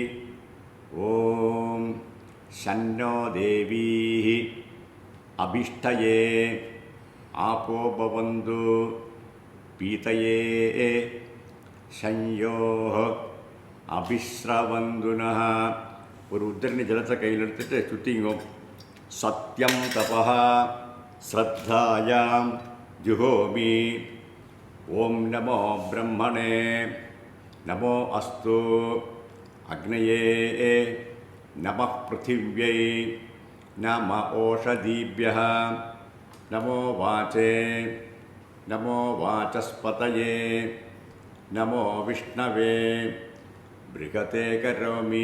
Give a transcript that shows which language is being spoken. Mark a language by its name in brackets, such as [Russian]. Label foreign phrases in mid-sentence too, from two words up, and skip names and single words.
[Sanskrit] ओम शन्नो देवीः अभिष्टये आपो भवन्तु पीतये संयोः अभिस्रवन्तुनः. [Tamil] ஒரு உத்திரணி ஜலத்தை கையில் எடுத்துட்டு சுற்றிங்கோ. [Sanskrit] सत्यं तपः श्रद्धायां जुहोमि. ओं नमो ब्रह्मणे नमो अस्तु अग्नये नमः पृथिव्यै नम ओषधीभ्यः नमो वाचे नमो वाचस्पतये नमो विष्णवे बृहते करोमि.